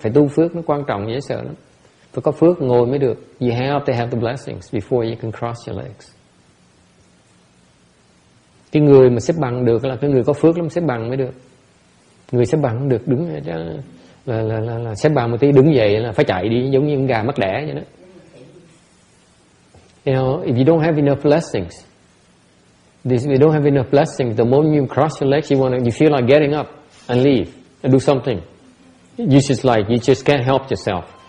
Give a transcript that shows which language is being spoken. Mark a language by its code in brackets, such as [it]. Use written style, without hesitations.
[vi] Phải tu phước, nó quan trọng dễ sợ lắm. Phải có phước ngồi mới được. [en] You have to have the blessings before you can cross your legs. [vi] Cái người mà xếp bằng được là cái người có phước lắm, xếp bằng mới được. Người xếp bằng không được, đứng là xếp bằng một tí đứng dậy là phải chạy đi, giống như con gà mắc đẻ vậy đó. [en] You know, if you don't have enough blessings, if you don't have enough blessings, the moment you cross your legs, you feel like getting up and leave and do something. You just can't help yourself.